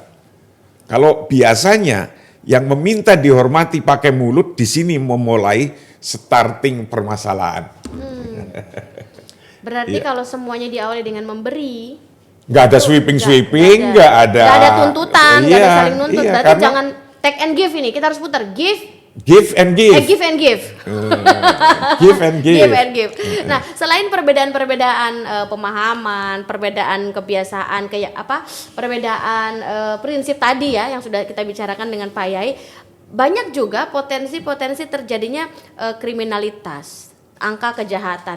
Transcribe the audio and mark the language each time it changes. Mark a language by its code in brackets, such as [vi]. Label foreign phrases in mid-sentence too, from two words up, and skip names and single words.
[id] Kalau biasanya yang meminta dihormati pakai mulut, di sini memulai starting permasalahan. Berarti kalau semuanya diawali dengan memberi, nggak ada sweeping, nggak ada tuntutan, nggak ada saling nuntut. Berarti jangan [en] take and give [id] ini, kita harus putar [en] give and give. Give and give. [id] Nah, selain perbedaan-perbedaan pemahaman, perbedaan kebiasaan, perbedaan prinsip tadi ya yang sudah kita bicarakan dengan Pak Yai, banyak juga potensi-potensi terjadinya kriminalitas, angka kejahatan.